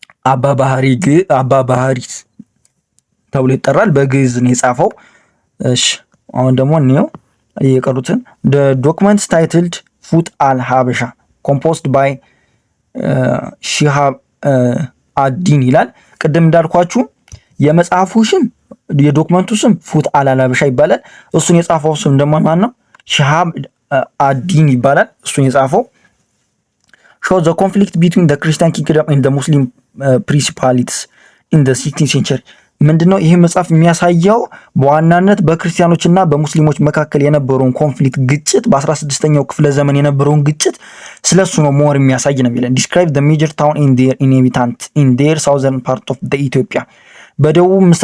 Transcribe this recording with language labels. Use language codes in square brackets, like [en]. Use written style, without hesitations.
[am] አባ ባህሪስ ተብሎ ይጠራል። በግዕዝ ነው የጻፈው። እሺ አሁን ደግሞ እንየው የቀሩትን። [en] the documents titled [am] ፉት አል ሀበሻ [en] composed by [am] ሺሃብ አዲን ይላል። ቅድም እንዳልኳችሁ የመጽሐፉ ስም የዶክመንቱ ስም ፉት አል ሀበሻ ይባላል። እሱን የጻፈው ስም ደግሞ ማን ነው? ሺሃብ አዲን ይባላል። እሱን የጻፈው [en] show the conflict between the Christian kingdom and the Muslim principalities in the 16th century [am] ምንድነው ይሄ መጽሐፍ የሚያሳየው? በዋናነት በክርስቲያኖችና በሙስሊሞች መካከል የነበረውን ኮንፍሊክት ግጭት፣ በ16ኛው ክፍለ ዘመን የነበረውን ግጭት ስለሱ ነው ሞር የሚያሳይ ነው የሚለን። [en] describe the major town in their inhabitant in their southern part of the Ethiopia [am] በደቡብ